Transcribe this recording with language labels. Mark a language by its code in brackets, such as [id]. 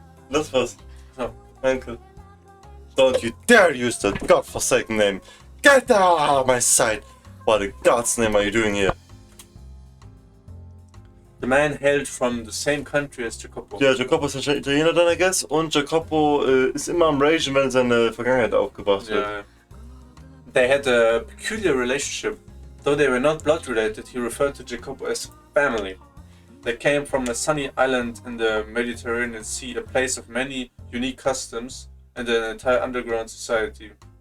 [de] Das war's. Oh. [en] Uncle. Don't you dare use that godforsaken name! Get out of my sight! What in God's name are you doing here? The man hailed from the same country as Jacopo. [de] Ja, Jacopo ist anscheinend Italiener dann, [en] I guess. [de] Und Jacopo ist immer am Ragen, wenn seine Vergangenheit aufgebracht wird. Yeah. [en] They had a peculiar relationship. Though they were not blood related, he referred to Jacopo as family. They came from a sunny island in the Mediterranean Sea, a place of many unique customs and an entire underground society.